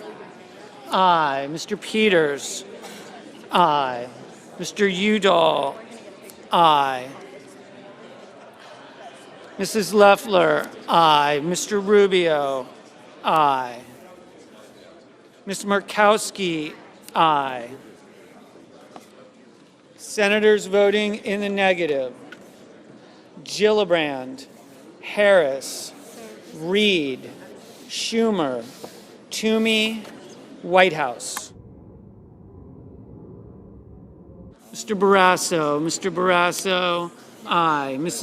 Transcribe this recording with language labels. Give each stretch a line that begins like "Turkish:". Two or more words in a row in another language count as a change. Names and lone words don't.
English: Aye. Mr. Peters? Aye. Mr. Udall? Aye. Mrs. Loeffler? Aye. Mr. Rubio? Aye. Ms. Murkowski? Aye. Senators voting in the negative: Gillibrand, Harris, Reed, Schumer, Toomey, Whitehouse. Mr. Barrasso, aye.